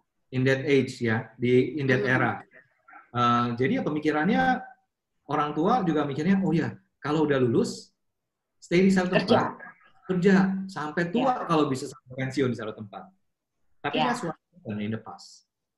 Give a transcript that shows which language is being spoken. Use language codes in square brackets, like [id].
[en] In that age ya, in that era. [id] Jadi ya pemikirannya orang tua juga mikirnya, oh ya, kalau udah lulus, stay di satu tempat, kerja sampai tua kalau bisa sampai pensiun di satu tempat. Tapi [en] that's what happened in the past.